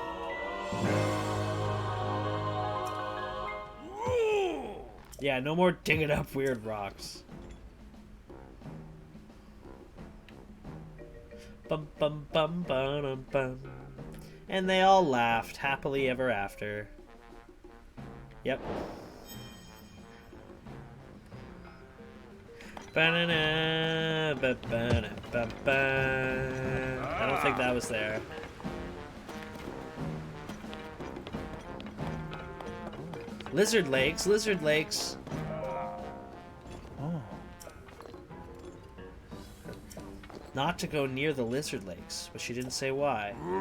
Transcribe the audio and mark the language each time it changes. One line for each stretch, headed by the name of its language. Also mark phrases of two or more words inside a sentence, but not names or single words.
English: Yeah, no more digging up weird rocks. Bum bum bum bum bum. And they all laughed happily ever after. Yep. Ba-na-na, ba-ba-na, ba-ba. I don't think that was there. Lizard lakes, lizard lakes. Oh. Not to go near the lizard lakes, but she didn't say why.